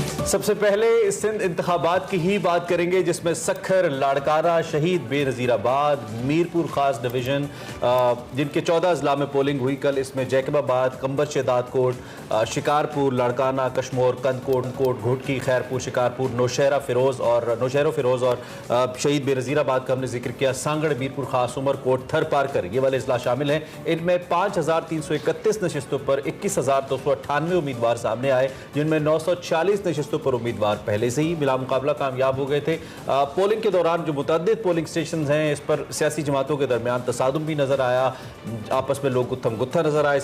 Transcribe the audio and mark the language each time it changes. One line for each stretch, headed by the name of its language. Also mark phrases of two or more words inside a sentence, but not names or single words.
Urdu: سب سے پہلے سندھ انتخابات کی ہی بات کریں گے، جس میں سکھر، لاڑکانہ، شہید بینظیر آباد، میرپور خاص ڈویژن، جن کے 14 اضلاع میں پولنگ ہوئی کل. اس میں جیکب آباد، کمبر شہداد کوٹ، شکارپور، لاڑکانہ، کشمور، کندھکوٹ، گھوٹکی، خیرپور، شکارپور، نوشہرو فیروز اور شہید بینظیر آباد کا ہم نے ذکر کیا. سانگھڑ، میرپور خاص، عمرکوٹ، تھر پارکر, یہ والے اضلاع شامل ہیں. ان میں 5331 نشستوں پر 21,298 امیدوار سامنے آئے، جن میں 940 نشستوں پر امیدوار پہلے سے ہی بلا مقابلہ کامیاب ہو گئے تھے. پولنگ کے دوران جو متعدد پولنگ اسٹیشن ہیں، اس پر سیاسی جماعتوں کے درمیان تصادم بھی نظر آیا، آپس میں لوگ گتھم گتھا نظر آئے.